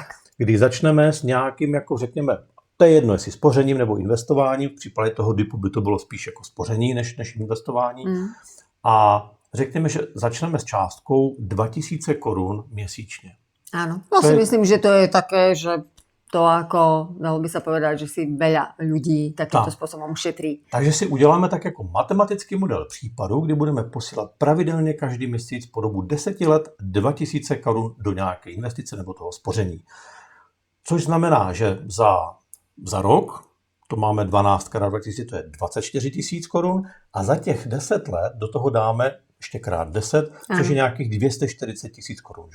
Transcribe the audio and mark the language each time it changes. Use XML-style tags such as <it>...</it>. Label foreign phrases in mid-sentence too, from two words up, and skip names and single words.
<cs>Když začneme s nějakým, jako řekněme, to je jedno, jestli spořením nebo investováním, v případě toho DIPu by to bylo spíš jako spoření než investování. A řekněme, že začneme s částkou 2000 korun měsíčně.</cs> <sk>Áno, si myslím, že to je také, že to ako, dalo by sa povedať, že si veľa ľudí takýmto spôsobom šetrí.</sk> <cs>Takže si uděláme tak jako matematický model případu, kdy budeme posílat pravidelně každý měsíc po dobu 10 let 2000 korun do nějaké investice nebo toho spoření. Což znamená, že za rok, to máme 12 krát 2000, to je 24 000 korun a za těch 10 let do toho dáme ještě krát 10, což je nějakých 240 000 korun.</cs>